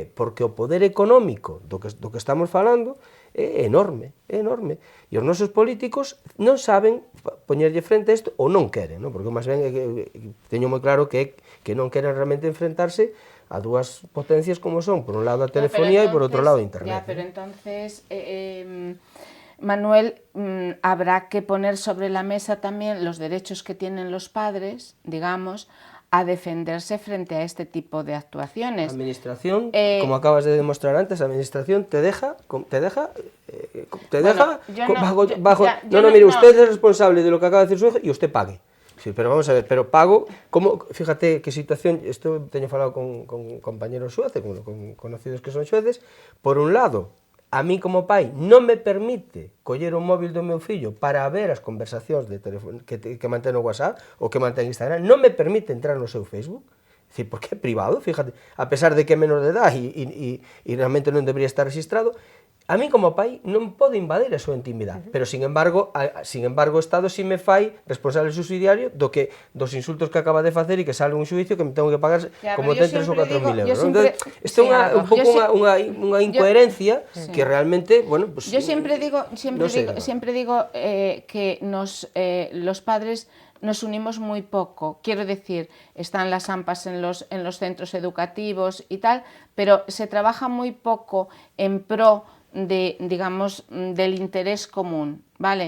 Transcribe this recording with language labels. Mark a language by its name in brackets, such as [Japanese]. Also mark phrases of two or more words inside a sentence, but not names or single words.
[Galician] Porque o poder económico do que estamos falando é enorme. E os nosos políticos non saben poñerlle frente a isto ou non queren, non? Porque máis ben teño moi claro que non queren realmente enfrentarse a dúas potencias como son, por un lado a telefonía e por outro lado a internet. [Spanish] Pero entonces, Manuel, habrá que poner sobre la mesa también los derechos que tienen los padres, digamos, a defenderse frente a este tipo de actuaciones. A administración, como acabas de demostrar antes, a administración te deja mire, usted es responsable de lo que acaba de decir su hijo y usted pague. Sí, pero vamos a ver, pero pago, fíjate qué situación, esto [Galician] teño falado con compañeros xueces, [Spanish] con conocidos que son [Galician] xueces, por un lado, a mí como pai non me permite coller o móvil do meu fillo para ver as conversacións de teléfono que mantén no WhatsApp ou que mantén Instagram, non me permite entrar no seu Facebook. É dicir, porque é privado, fíjate, a pesar de que é menor de edad e realmente non debería estar registrado, A mí como pai non pode invadir a súa intimidade, pero [Spanish] sin embargo [Galician] o Estado si me fai responsable subsidiario dos insultos que acaba de facer e que sale un xuicio que [Spanish] me tengo que pagar [Galician] como ten 3 ou 4 mil euros. Isto é un pouco unha incoherencia que realmente, bueno, pues [Spanish] yo siempre digo que los padres nos unimos muy poco. Quiero decir, están las AMPAs en los centros educativos y tal, pero se trabaja muy poco en pro digamos, del interés común, ¿vale?